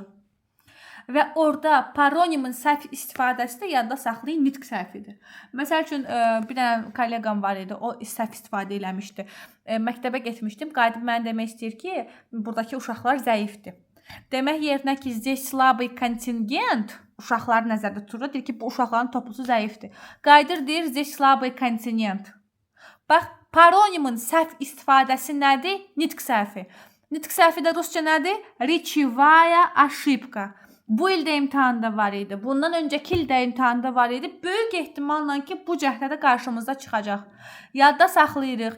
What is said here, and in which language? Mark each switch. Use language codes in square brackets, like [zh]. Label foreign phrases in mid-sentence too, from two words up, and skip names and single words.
[az] Və orada paronimin səhv istifadəsi də yadda saxlayın, nitq səhvidir. Məsəl üçün, bir dənə kolleqam var idi, o səhv istifadə eləmişdi. Məktəbə getmişdim, qayıdıb mənə demək istəyir ki, buradakı uşaqlar zəifdir. Demək yerinə ki, [ru] здесь слабый контингент, [az] uşaqları nəzərdə tutur, deyir ki, bu uşaqların toplusu zəifdir. Qayıdır deyir, [ru] здесь слабый контингент. [az] Bax, paronimin səhv istifadəsi nədir? Nitq səhvi. Nitq səhvi də rusca nədir? [ru] Rечевая ошибка. [az] Bu ildə imtahanda var idi. Bundan öncəki ildə imtahanda var idi. Böyük ehtimalla ki, bu cəhddə qarşımızda çıxacaq. Yadda saxlayırıq.